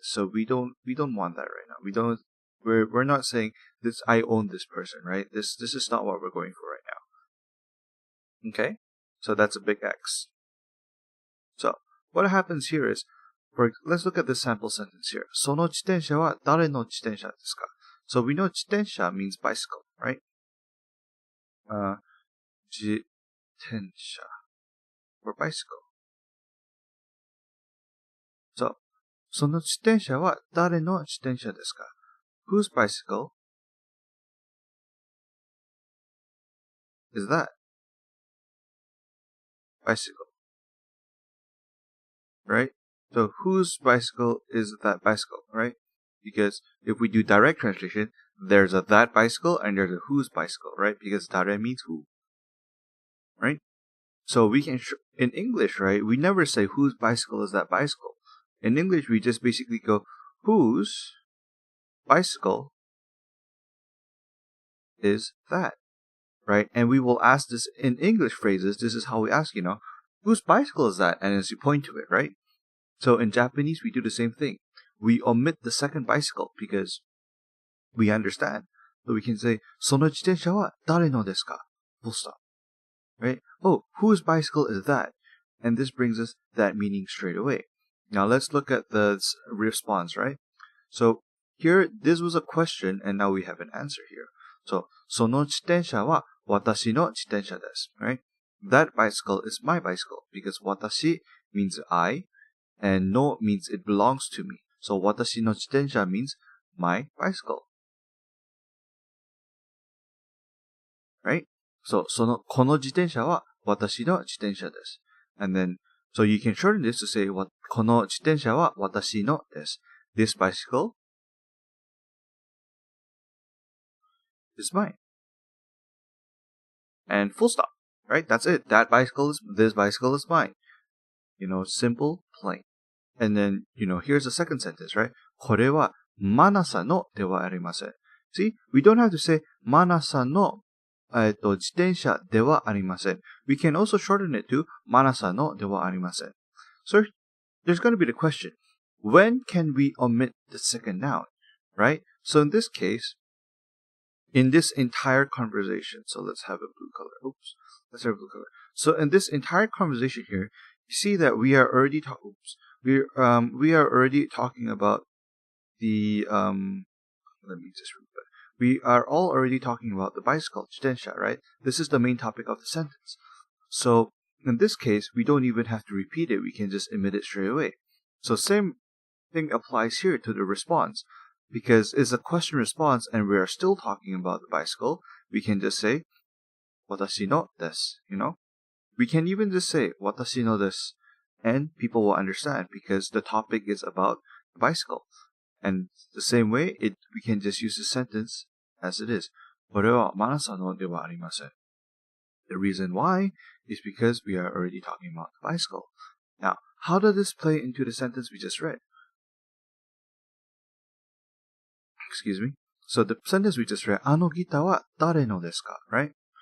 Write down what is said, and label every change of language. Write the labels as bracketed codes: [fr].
[en] So we don't want that right now. We're not saying this. I own this person, right? This is not what we're going for right now. Okay, so that's a big X. So what happens here is, let's look at this sample sentence here. [ja] その自転車は誰の自転車ですか? [en] So we know 自転車 means bicycle, right? 自転車 or bicycle. [ja] So その自転車は誰の自転車ですか? [en] Whose bicycle is that? Bicycle. Right? So whose bicycle is that bicycle, right? Because if we do direct translation, there's a that bicycle and there's a whose bicycle, right? Because dare means who. right? So we can, in English, right, we never say whose bicycle is that bicycle. In English, we just basically go, whose bicycle is that, right? And we will ask this in English phrases. This is how we ask, whose bicycle is that? And as you point to it, right? So in Japanese, we do the same thing. We omit the second bicycle because we understand. So we can say, [ja] その自転車は誰のですか? [en] Full stop. Right? Oh, whose bicycle is that? And this brings us that meaning straight away. Now let's look at the response, right? So here, this was a question, and now we have an answer here. [ja] So, その自転車は私の自転車です. [en] Right? That bicycle is my bicycle because 私 means I, and no means it belongs to me. So 私の自転車 means my bicycle. Right? [ja] So この自転車は私の自転車です. [en] And then, so you can shorten this to say, [ja] この自転車は私のです. [en] This bicycle is mine. And full stop. Right? That's it. This bicycle is mine. Simple, plain. And then, here's the second sentence, right? [ja] これはマナさんのではありません. [en] See, we don't have to say [ja] マナさんの自転車ではありません. [en] We can also shorten it to [ja] マナさんのではありません. [en] So there's going to be the question, when can we omit the second noun, right? So in this case, in this entire conversation, so let's have a blue color. Oops, let's have a blue color. So in this entire conversation here, you see that we are already we are already talking about the let me just read that. We are all already talking about the bicycle, 自転車, right? This is the main topic of the sentence. So in this case, we don't even have to repeat it. We can just emit it straight away. So same thing applies here to the response. Because it's a question response and we are still talking about the bicycle, we can just say, [ja] 私のです, [en] We can even just say, 私のです, and people will understand because the topic is about the bicycle. And the same way, we can just use the sentence as it is. [ja] これはマナさんのではありません. [en] The reason why is because we are already talking about the bicycle. Now, how does this play into the sentence we just read? Excuse me. So the sentence we just read, [ja] あのギターは誰のですか? [en] Right?